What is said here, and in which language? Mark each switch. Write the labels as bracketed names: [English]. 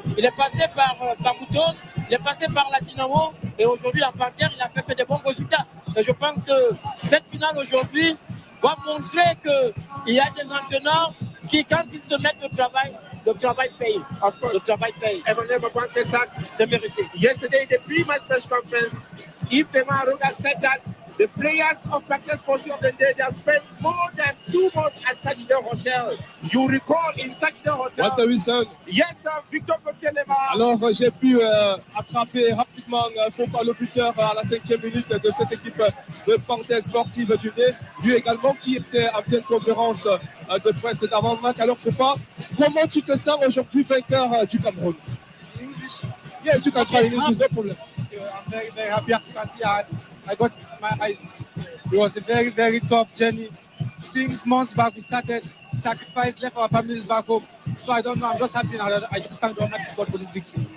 [French] il est passé par Bamoutos, il est passé par la Dynamo, et aujourd'hui en Panther, il a fait que des bons résultats. Et je pense que cette finale aujourd'hui va montrer qu'il y a des entraîneurs qui, quand ils se mettent au travail, le travail paye. [English] Of course. [French] Le travail paye. Emmanuel Mabouankesak, c'est mérité. [English] Yesterday in the pre-match press conference, Yves Temaroga said that the players of Panther of Nde, they have spent more than 2 months at Tadidor Hotel. You recall in Tadidor Hotel? Walter Wilson. Yes, sir, Victor Cotielema. [French] Alors, j'ai pu attraper rapidement Faupa, le buteur, à la 5e minute de cette équipe de Panther sportive du Nde. Lui également qui était en pleine conférence de presse d'avant-match. Alors, Faupa, comment tu te sens aujourd'hui vainqueur du Cameroun? [English] English? Yes, you can try in English, no problem. I'm very, very happy. As you can see, I got my eyes. It was a very, very tough journey. 6 months back, we started, sacrificed, left our families back home. So I don't know, I'm just happy now. I just thank Almighty God for this victory.